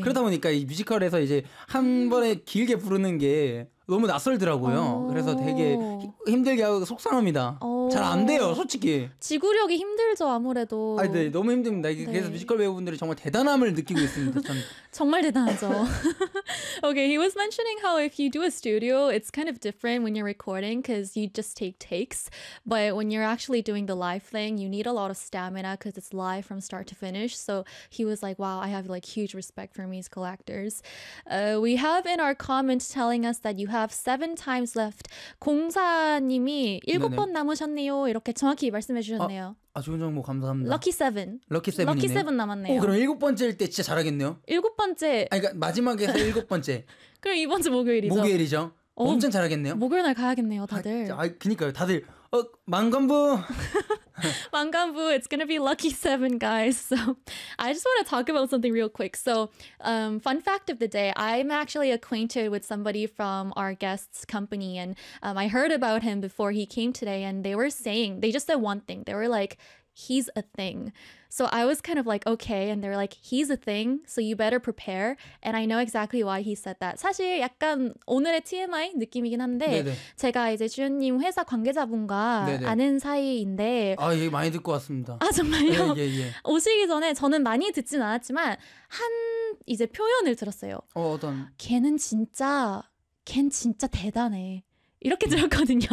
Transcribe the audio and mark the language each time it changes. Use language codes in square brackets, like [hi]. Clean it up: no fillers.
[ko] 그러다 보니까 이 뮤지컬에서 이제 한 번에 길게 부르는 게 너무 낯설더라고요. 그래서 되게 힘들게 하고 속상합니다. 잘 안 돼요, 솔직히. 지구력이 힘들죠, 아무래도. 아, 네, 너무 힘듭니다. 네. 그래서 뮤지컬 배우분들이 정말 대단함을 느끼고 있습니다. 정말 대단하죠. [en] Okay, he was mentioning how if you do a studio, it's kind of different when you're recording because you just take takes. But when you're actually doing the live thing, you need a lot of stamina because it's live from start to finish. So he was like, wow, I have like huge respect for musical actors. We have in our comment telling us that you have 7 times left. [ko] 공사님이 7번 남으셨네요. 이렇게 정확히 말씀해 주셨네요. 아, 좋은 정보 감사합니다. 럭키 7. 럭키 7이네요. 럭키 7 남았네요. 오, 그럼 7번째일 때 진짜 잘하겠네요. 7번째. 아, 그러니까 마지막에서 7번째. 그럼 이번 주 목요일이죠. 목요일이죠. 오, 엄청 잘하겠네요. 목요일 날 가야겠네요, 다들. 아, 그니까요. 다들 만감부. [en] 만감부. It's gonna be lucky 7, guys. So I just want to talk about something real quick. So fun fact of the day. I'm actually acquainted with somebody from our guest's company. And I heard about him before he came today. And they were saying, they just said one thing. They were like, he's a thing. So I was kind of like, okay. And they're like, he's a thing. So you better prepare. And I know exactly why he said that. [ko] 사실 약간 오늘의 TMI 느낌이긴 한데 네네. 제가 이제 주연님 회사 관계자분과 네네. 아는 사이인데 아, 얘기 많이 듣고 왔습니다. 아, 정말요? 예, 예, 예. 오시기 전에 저는 많이 듣진 않았지만 한 이제 표현을 들었어요. 어떤? 걘 진짜 대단해. 이렇게 들었거든요.